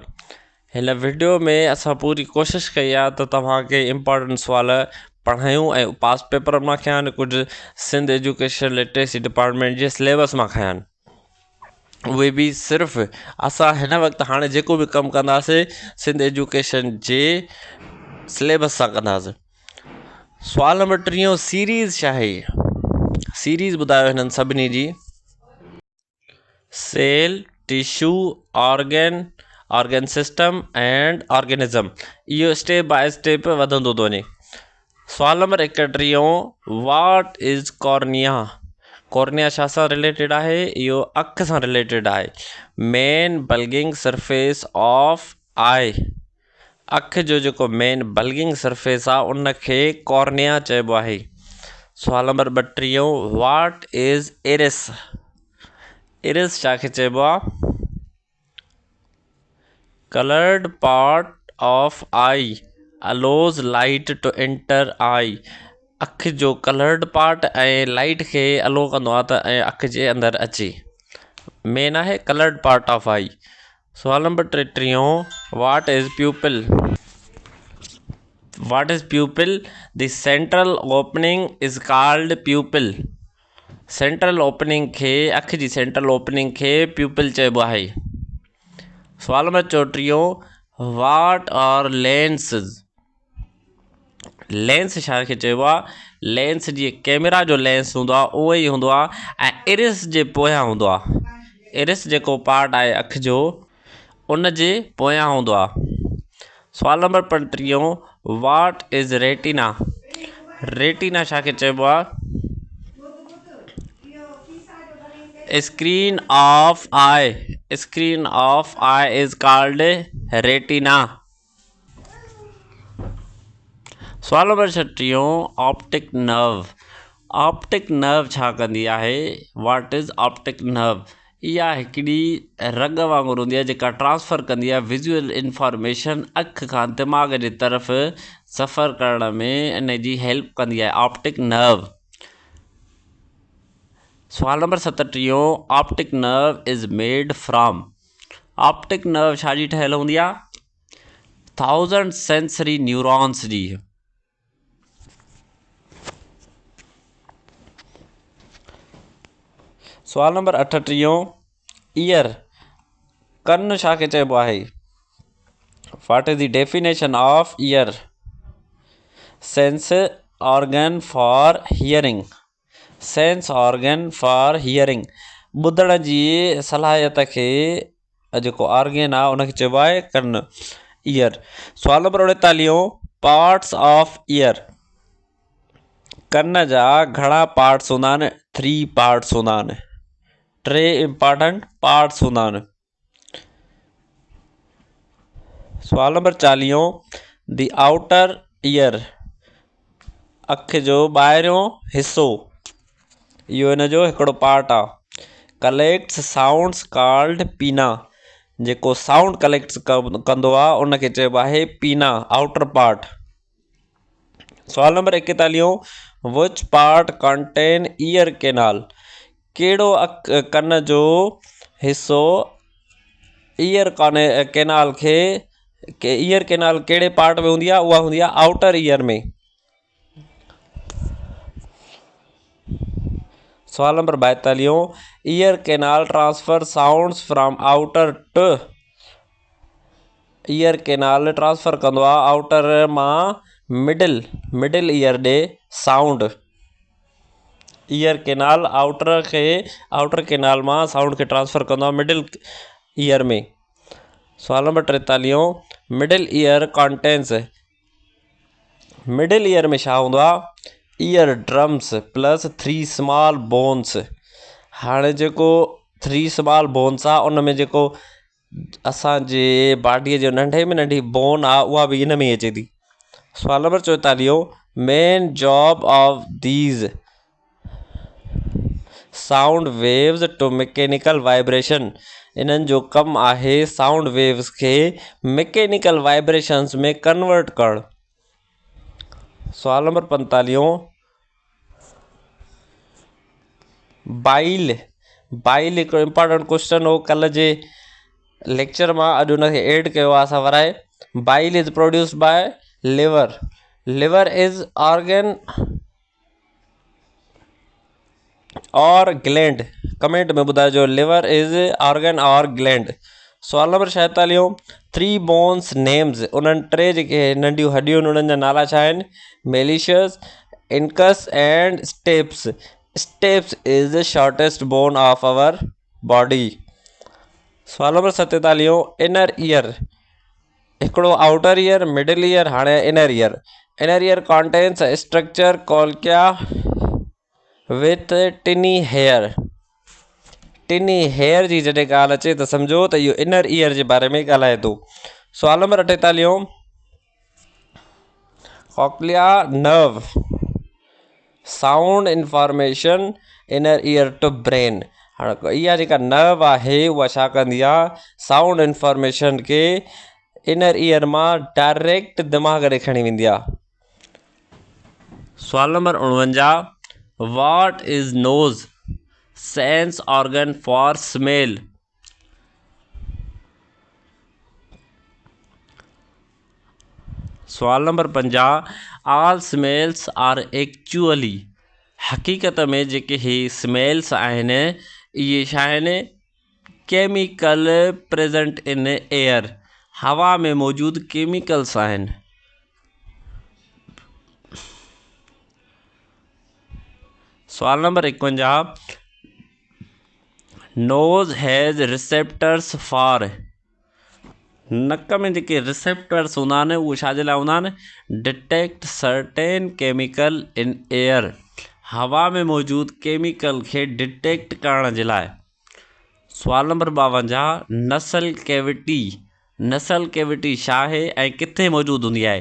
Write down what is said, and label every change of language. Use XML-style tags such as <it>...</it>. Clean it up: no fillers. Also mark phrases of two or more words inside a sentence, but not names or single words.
<sd>हिन वीडियो में असां पूरी कोशिशि कई आहे त तव्हांखे इम्पॉर्टेंट सुवाल पढ़ायूं ऐं</sd> <en>past paper</en> <sd>मां खयां आहिनि, कुझु सिंध एजुकेशन लिटरेसी डिपार्टमेंट जे सिलेबस मां खयां आहिनि। उहे बि सिर्फ़ु असां हिन वक़्तु हाणे जेको बि कमु कंदासीं सिंध एजुकेशन जे सिलेबस सां कंदासीं। सवाल नंबर 30, सीरीज़ छा आहे? सीरीज़ ॿुधायो हिननि सभिनी जी।</sd> <en>Cell, tissue, organ system and organism.</en> <sd>इहो</sd> <en>step by step</en> <sd>वधंदो थो वञे। सवाल नंबर 31,</sd> <en>What is cornea?</en> <sd>कॉर्निया छा सां रिलेटेड आहे? इहो अखि सां रिलेटेड आहे।</sd> <en>Main bulging surface of eye.</en> <sd>अखि जो जेको</sd> <en>main bulging surface</en> <sd>आहे उनखे कॉर्निया चइबो आहे। सवाल नंबर 32,</sd> <en>What is iris?</en> <sd>इरिस छा खे चइबो आहे?</sd> <en>Colored part of eye allows light to enter eye.</en> <sd>अखि जो</sd> <en>colored part</en> <sd>ऐं लाइट खे अलो कंदो आहे त ऐं अखि जे अंदरि अचे। मेन आहे</sd> <en>colored part of eye.</en> <sd>सवाल नंबर 33,</sd> <en>What is pupil? What is pupil? The central opening is called pupil. central opening</en> <sd>खे अख जी</sd> <en>central opening</en> <sd>खे प्यूपिल चइबो आहे। सुवाल नंबर 34</sd> <en>What are lenses.</en> <sd>लेंस छा खे चइबो आहे? लेंस जीअं कैमरा जो लेंस हूंदो आहे उहो ई हूंदो आहे ऐं इरिस जे पोयां हूंदो आहे। इरिस जेको पार्ट आहे अख जो उन जे पोयां हूंदो आहे। सुवाल नंबर 35</sd> <en>What is retina.</en> <sd>रेटिना छा खे चइबो आहे?</sd> <en>Screen of eye. Screen of eye is called retina.</en> <sd>सुवाल नंबर 36</sd> <en>optic nerve. optic nerve</en> <sd>छा कंदी आहे?</sd> <en>What is optic nerve?</en> <sd>इहा हिकिड़ी रग वांगुरु हूंदी आहे जेका ट्रांसफ़र कंदी आहे</sd> <en>visual information</en> <sd>अख खां दिमाग़ जे तरफ़ सफ़र करण में इन जी हेल्प कंदी आहे</sd> <en>optic nerve.</en> <sd>सुवाल नंबर 37</sd> <en>Optic nerve is made from. optic nerve</en> <sd>छा जी ठहियल हूंदी आहे? 1000</sd> <en>sensory neurons</en> <sd>जी। सुवाल नंबर 38 ईयर। कन छा खे चइबो आहे?</sd> <en>What is the definition of ear? Sense organ for hearing. sense organ for hearing</en> <sd>ॿुधण जी सलाहियत खे जेको ऑर्गन आहे उनखे चइबो आहे कन, ईयर। सुवाल नंबर 39</sd> <en>parts of ear.</en> <sd>कन जा घणा पार्ट्स हूंदा आहिनि? 3 पार्ट्स हूंदा आहिनि। 3</sd> <en>important parts</en> <sd>हूंदा आहिनि। सुवाल नंबर 40</sd> <en>The outer ear.</en> <sd>अख जो ॿाहिरियों हिसो इहो इन जो हिकिड़ो पार्ट आहे।</sd> <en>Collects sounds called pinna.</en> <sd>जेको</sd> <en>sound collects</en> <sd>कंदो आहे उनखे चइबो आहे पीना,</sd> <en>outer part.</en> <sd>सुवाल नंबर 41</sd> <en>Which part contain ear canal.</en> <sd>कहिड़ो कन जो हिसो</sd> <en>ear canal</en> <sd>खे</sd> <en>ear canal</en> <sd>कहिड़े पार्ट में हूंदी आहे? उहा हूंदी आहे</sd> <en>outer ear</en> <sd>में। सुवाल नंबर 42</sd> <en>Ear canal transfer sounds from outer to. ear canal transfer</en> <sd>कंदो आहे आउटर मां</sd> <en>middle ear</en> <sd>ॾे साउंड।</sd> <en>ear canal outer canal</en> <sd>मां साउंड खे ट्रांसफर कंदो आहे</sd> <en>middle ear</en> <sd>में। सुवाल नंबर 43</sd> <en>Middle ear contains. middle ear</en> <sd>में छा हूंदो आहे?</sd> <en>Ear drums plus 3 small bones.</en> <sd>हाणे जेको 3</sd> <en>small bones</en> <sd>आहे उन में जेको असांजे बॉडीअ जो नंढे में नंढी बोन आहे उहा बि इन में ई अचे थी। सुवाल नंबर 44</sd> <en>Main job of these sound waves to mechanical vibration.</en> <sd>इन्हनि जो कमु आहे</sd> <en>sound waves</en> <sd>खे</sd> <en>mechanical vibrations</en> <sd>में कन्वर्ट करणु। सुवाल नंबर 45 बाइल हिकिड़ो</sd> <en>important question</en> <sd>हो कल्ह जे लेक्चर मां, अॼु उनखे एड कयो आहे असां वराए।</sd> <en>Bile is produced by liver. Liver is organ or gland.</en> <sd>कमेंट में ॿुधाइजो</sd> <en>Liver is organ or gland.</en> <sd>सुवाल नंबर 46</sd> <en>3 bones names.</en> <sd>उन्हनि 3 जेके नंढियूं हॾियूं आहिनि उन्हनि जा नाला छा आहिनि?</sd> <en>मेलिशियस, Incus and stapes. Stapes is the shortest bone of our body.</en> <sd>सुवाल नंबर 47</sd> <en>inner ear. हिकिड़ो outer ear, middle ear, हाणे inner ear. Inner ear contains structure cochlea with tiny hair. tiny hair</en> <sd>जी जॾहिं ॻाल्हि अचे त सम्झो त इहो</sd> <en>inner ear</en> <sd>जे बारे में ॻाल्हाए थो। सुवाल नंबर 48</sd> <en>Cochlea nerve sound information inner ear to brain.</en> <sd>हाणे इहा जेका नर्व आहे उहा छा कंदी आहे?</sd> <en>sound information</en> <sd>खे</sd> <en>inner ear</en> <sd>मां डायरेक्ट दिमाग़ ॾे खणी वेंदी आहे। सुवाल नंबर 49</sd> <en>What is nose? Sense organ for smell.</en> <sd>सवाल नंबर 50</sd> <en>All smells are actually</en> <sd>हक़ीक़त में जेके ही स्मेल्स आहिनि इहे छा आहिनि</sd> <en>chemical present in air,</en> <sd>हवा में मौजूदु केमिकल्स आहिनि। सवाल नंबर 51,</sd> <en>Nose has receptors for,</en> <sd>नक में जेके रिसेप्टर्स हूंदा आहिनि उहे छाजे लाइ हूंदा आहिनि,</sd> <en>detect certain chemical in air,</en> <sd>हवा में मौजूदु केमिकल खे डिटेक्ट करण जे लाइ। सवाल नंबर 52,</sd> <en>nasal cavity, nasal cavity</en> <sd>छा आहे ऐं किथे मौजूदु हूंदी आहे।</sd>